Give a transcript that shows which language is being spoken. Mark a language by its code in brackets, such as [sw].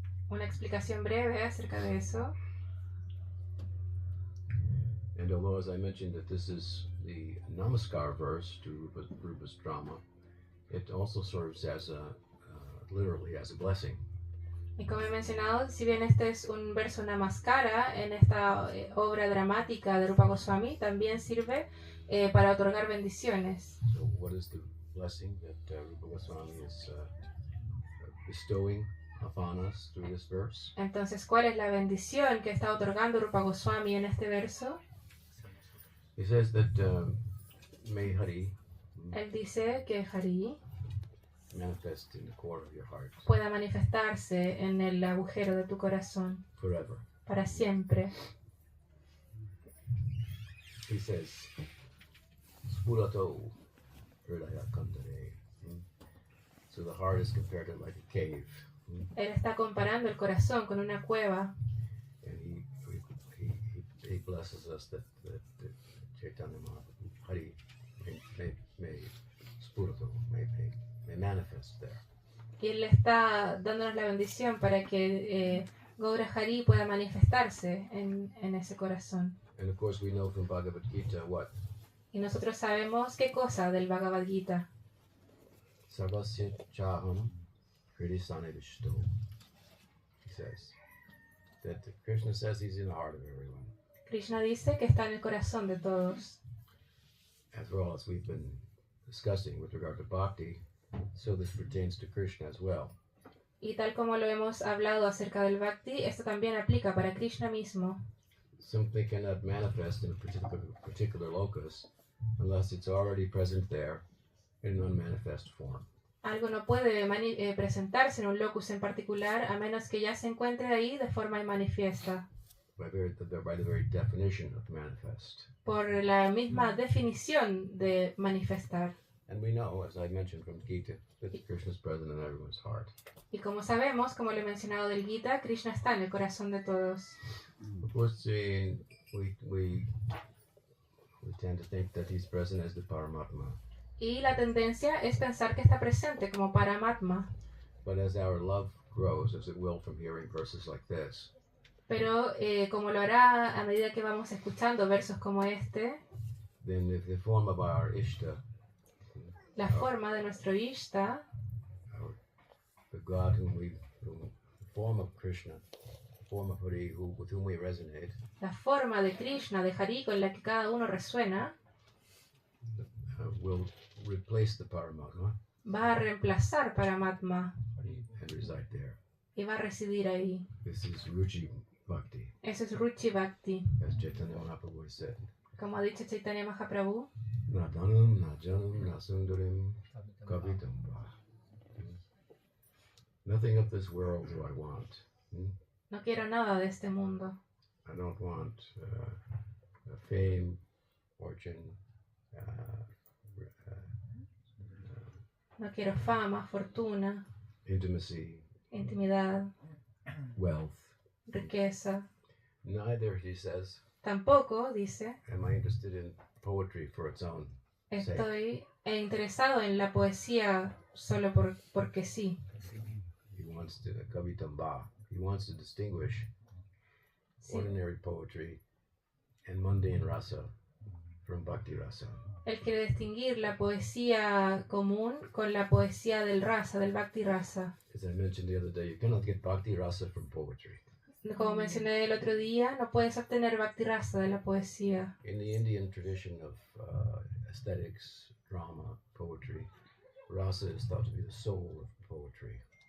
[es] Una explicación breve acerca de eso. [en] And although, as I mentioned, that this is the Namaskar verse to Rupa's drama, it also serves as literally as a blessing. [es] Y como he mencionado, si bien este es un verso namaskara en esta obra dramática de Rupa Goswami, también sirve para otorgar bendiciones. [en] So, what is the blessing that Rupa Goswami is bestowing upon us through this verse? [es] Entonces, ¿cuál es la bendición que está otorgando Rupa Goswami en este verso? [en] He says that may Hari [es] Él dice que Hari [en] manifest in the core of your heart [es] pueda manifestarse en el agujero de tu corazón [en] forever. [es] para siempre. [en] He says, [sa] Spurato Hridaya Kandare. [en] So the heart is compared to like a cave. [es] Él está comparando el corazón con una cueva [en] And he blesses us that Chaitanya Mahaprabhu Hari may Spurato, may manifest there. [es] y Él le está dándonos la bendición para que Gaura Hari pueda manifestarse en ese corazón. [en] And of course we know from Bhagavad Gita what? [es] Y nosotros sabemos qué cosa del Bhagavad Gita. [sa] Sarvasya Chaham Hridisane Vishto. [en] He says that Krishna says he's in the heart of everyone. [es] Krishna dice que está en el corazón de todos. [en] After all, as we've been discussing with regard to bhakti, so this pertains to Krishna as well. [es] Y tal como lo hemos hablado acerca del Bhakti, esto también aplica para Krishna mismo. [en] Something cannot manifest in a particular locus unless it's already present there in an unmanifest form. [es] Algo no puede presentarse en un locus en particular a menos que ya se encuentre ahí de forma manifiesta. [en] by the very definition of manifest. [es] por la misma definición de manifestar. [en] And we know, as I mentioned from Gita, that Krishna is present in everyone's heart. [es] Y como sabemos, como le he mencionado del Gita, Krishna está en el corazón de todos. [en] Of course, we tend to think that he's present as the Paramatma. [es] Y la tendencia es pensar que está presente como Paramatma. [en] But as our love grows, as it will from hearing verses like this, [es] Pero como lo hará a medida que vamos escuchando versos como este, [en] then if the form of our Ishta, [es] la forma de nuestro Ishta, [en] the God the form of Krishna, the form of Hari, with whom we resonate, [es] la forma de Krishna, de Hari, con la que cada uno resuena, [en] will replace the Paramatma [es] va a reemplazar Paramatma [en] and reside there. [es] y va a residir ahí. [en] This is Ruchi Bhakti, [es] Eso es Ruchi Bhakti. [en] as Chaitanya Mahaprabhu has said. [es] Como ha dicho Chaitanya Mahaprabhu, [sa] Na dhanam, na janam, na sundarim, kavitam va. [en] Nothing of this world do I want. [es] no quiero nada de este mundo. [en] I don't want fame, fortune, [es] No quiero fama, fortuna, [en] intimacy, [es] intimidad, [en] wealth. [es] riqueza. [en] Neither, he says, [es] Tampoco, dice, [en] am I interested in poetry for its own sake. [es] estoy interesado en la poesía solo porque sí. [en] He wants to, [sa] kavitam va. [en] He wants to distinguish [es] Sí. [en] ordinary poetry and mundane rasa from bhakti rasa. [es] Él quiere distinguir la poesía común con la poesía del rasa, del bhakti rasa. [en] As I mentioned the other day, you cannot get bhakti rasa from poetry. [es] Como mencioné el otro día, no puedes obtener bhakti rasa de la poesía. [en] In the Indian tradition of aesthetics, drama, poetry, rasa is thought to be the soul of poetry.